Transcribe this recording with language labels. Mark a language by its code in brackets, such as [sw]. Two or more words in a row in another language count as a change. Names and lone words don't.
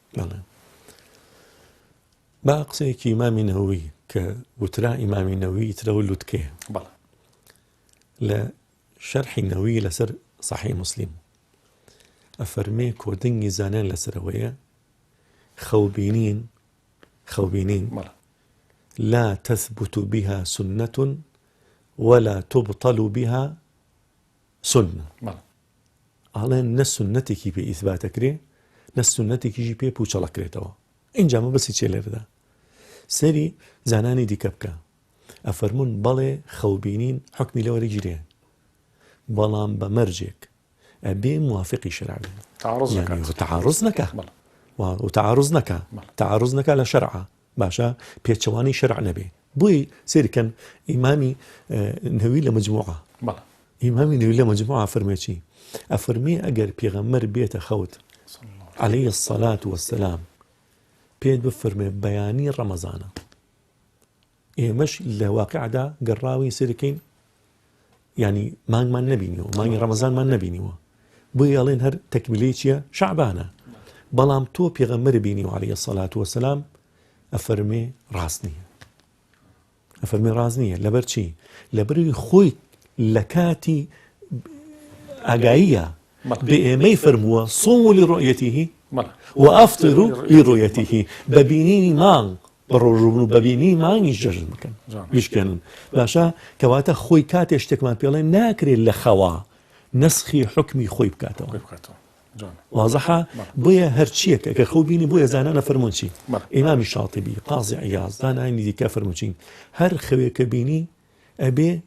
[ckb] با قسەیەکی ئیمامی نەووی کە وترا ئیمامی نەووی ترەوە لوتکەیە لە شەرحی نەووی لەسەر صحیح مسلم ئەفەرمێ کۆدنگی زانان لەسەرەوەیە خەوبینین [ar] لا تثبت بها سنة ولا تبطل بها سنة [ckb] ئاڵێن نە سنەتێکی پێ ئیثباتەکرێ نە سنەتێکیژی پێ پوچەڵەکرێتەوە اینجا مە بەسی چێ لێرەدا سەری زانانی دیکە بکە ئەفەرمون بەڵێ خەوبینین حکمی لەوەرەگیرێ بەڵام بە مەرجێک ئەبێ موافقی شەرع تعارض نەکە لە شەرعە باشە پێچەوانی شەرع نەبێ بۆی سێرکەن ئیمامی نەووی لە مجموعە ئیمامی نەووی لە مجموعە فەرمێکی ئەفەرمێ ئەگەر پێغەمبەر بێتە خەوت [ar] عليه الصلاة والسلام [ckb] پێت بفەرمێ بەیانی ڕەمەزانە ئێمەش لە واقعدا گەڕاوی سێرکەین ینی مانگمان نەبینیەوە مانگی ڕەمەزانمان نەبینیوە بۆی ئەڵێن هەر تەکمیلەی چییە شەعبانە بەڵام تۆ پێغەمبەر بینی و [ar] عليه الصلاة والسلام [ckb] ئەفەرمێ ڕاست نییە لەبەر چی لەبەروی خۆی لە کاتی ئاگاییە بە ئێمەی فەرمووە [ar] صوموا لرؤيته وأفطروا [ckb] لرؤيته ببینینی مانگ بەڕۆژبوون و ببینی مانگی جەژن بکەن بیشکەنن باشە کەواتە خۆی کاتێ شتێکمان پێڵێ ناکرێت لە خەوا نسخی حکمی خۆی بکاتەوە واضحە بۆیە هەرچیەکە کە خەو بینی بۆیە زانانە فەرمون چی ئیمامی شاتیبی قازی عیاض زانانی دیکە فەرمون چین هەر خەوێکە بینی ئەبێ